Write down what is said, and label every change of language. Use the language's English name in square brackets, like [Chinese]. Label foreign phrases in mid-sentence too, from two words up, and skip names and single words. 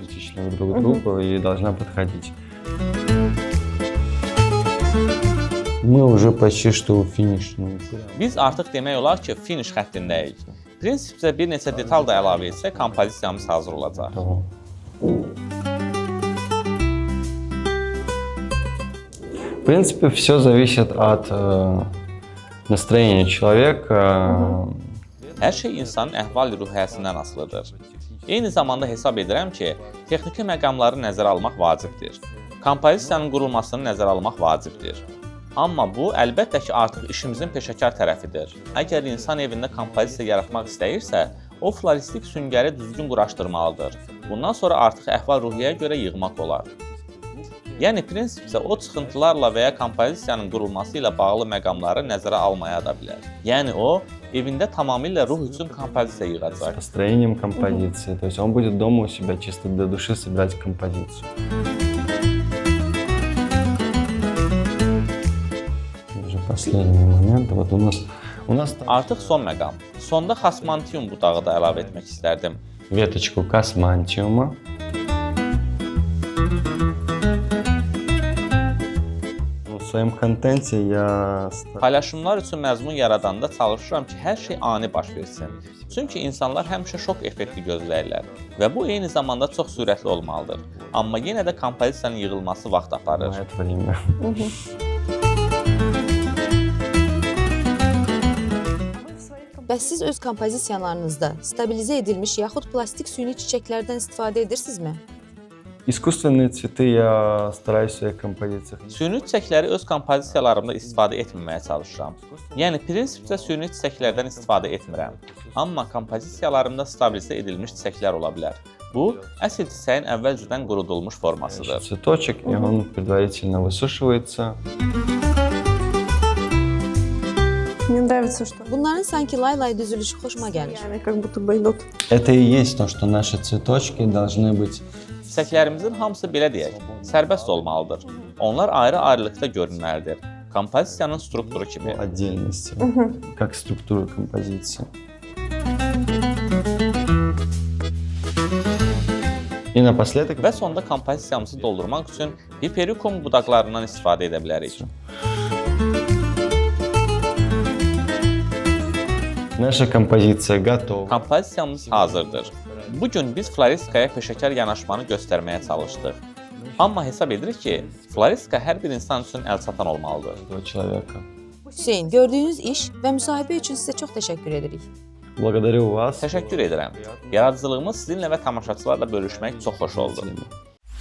[Russian] Идентичны друг к другу и должна подходить. Мы уже почти что у финишной. [Azerbaijani] Biz artıq demək olar ki, finish xəttindəyik. Prinsipcə bir neçə detal da əlavə etsək, kompozisiyamız hazır olacaq. [Russian] Того. В принципе, все зависит от настроения человека. [Azerbaijani] Hər şey insanın əhval-ruhiyyəsindən asılıdır. Eyni zamanda hesab edirəm ki, texniki məqamları nəzərə almaq vacibdir. Kompozisiyanın qurulmasını nəzərə almaq vacibdir. Amma bu, əlbəttə ki, artıq işimizin peşəkar tərəfidir. Əgər insan evində kompozisiya yaratmaq istəyirsə, o floristik süngəri düzgün quraşdırmalıdır. Bundan sonra artıq əhval-ruhiyyəyə görə yığmaq olar. Yəni, prinsipcə o çıxıntılarla və ya kompozisiyanın qurulması ilə bağlı məqamları nəzərə almaya da bilər. Yəni, o, evində tamamilə ruh üçün kompozisiya yığacaq. [Russian] Построением композиции. То есть он будет дома у себя чисто для души собирать композицию. Уже последний момент. Вот у нас там [Azerbaijani] Artıq son məqam. Sonda xasmantium budağı da əlavə etmək istərdim. [Russian] веточку космантиума. В своем контенте я [Azerbaijani] Paylaşımlar üçün məzmun yaradanda çalışıram ki, hər şey ani baş versin. Çünki insanlar həmişə şok effekti gözləyirlər və bu eyni zamanda çox sürətli olmalıdır. Amma yenə də kompozisiyanın yığılması vaxt aparır. [Russian] занимает время. [Azerbaijani] Bəs siz öz kompozisiyalarınızda stabilizə edilmiş yaxud plastik süni çiçəklərdən istifadə edirsinizmi? [Russian] Искусственные цветы я стараюсь в своих композициях. [Azerbaijani] Süni çiçəkləri öz kompozisiyalarımda istifadə etməməyə çalışıram. Yəni prinsipcə süni çiçəklərdən istifadə etmirəm. Amma kompozisiyalarımda stabilizə edilmiş çiçəklər ola bilər. Bu, əsl çiçəyin əvvəlcədən qurudulmuş formasıdır. [Russian] Цветочек, и он предварительно высушивается. Мне нравится, что [Azerbaijani] Bunların sanki lay-lay düzülüşü xoşuma gəlir. [Russian] они как будто бы идут. Это и есть то, что наши цветочки должны быть [Azerbaijani] Çiçəklərimizin hamısı belə deyək, sərbəst olmalıdır. Onlar ayrı-ayrılıqda görünməlidir. Kompozisiyanın strukturu [Russian] по [Azerbaijani] kimi. [Russian] отдельности, как структура композиции. И напоследок [Azerbaijani] Və sonda kompozisiyamızı doldurmaq üçün Hiperikum budaqlarından istifadə edə bilərik. [Russian] наша композиция готова. [Azerbaijani] Kompozisiyamız hazırdır. Bu gün biz floristikaya peşəkar yanaşmanı göstərməyə çalışdıq. Amma hesab edirik ki, floristika hər bir insan üçün əlçatan olmalıdır. [Russian] Этого человека. [Azerbaijani] Hüseyn, gördüyünüz iş və müsahibə üçün sizə çox təşəkkür edirik. [Russian] Благодарю вас. [Azerbaijani] Təşəkkür edirəm. Yaradıcılığımı sizinlə və tamaşaçılarla bölüşmək çox xoş oldu. [Russian] Спасибо.